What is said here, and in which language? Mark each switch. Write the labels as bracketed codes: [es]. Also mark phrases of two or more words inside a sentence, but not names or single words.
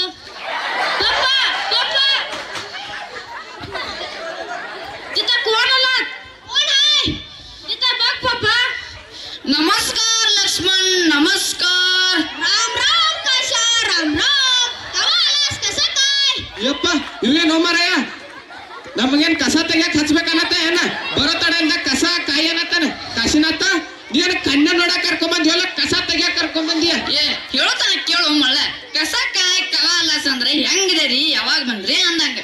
[mr] पप्पा पप्पा, तिथं कोण आलात? कोण आहे तिथं? बघ पप्पा. नमस्कार लक्ष्मण, नमस्कार. राम राम कशा, राम राम. कवा आलास, कसं काय? [kn] ಯಪ್ಪ, ಇವೇನೋ ಮಾರಾಯ, ನಮಗೇನ್ ಕಸ ತೆಗಿಯಕ್ ಹಚ್ಬೇಕನ್ನತ್ತ ಏನ? ಬರೋ ತಡೆಯಿಂದ [mr] कसं काय [kn] ಏನತ್ತಾನ ಕಾಶಿನಾಥ. ನೀನು ಕಣ್ಣ ನೋಡಕ್ ಕರ್ಕೊಂಡ್ ಬಂದಿವಲ್ಲ, ಕಸ ತೆಗಿಯಕ್ ಕರ್ಕೊಂಡ್ ಬಂದಿಯ. ಹೇಳ್ತಾನ ಕೇಳು ಮಳ್ಳ. [mr] कसं काय कवा आलास [kn] ಅಂದ್ರೆ ಹೆಂಗಿದೆ ರೀ, ಯಾವಾಗ ಬಂದ್ರಿ ಅಂದಂಗ.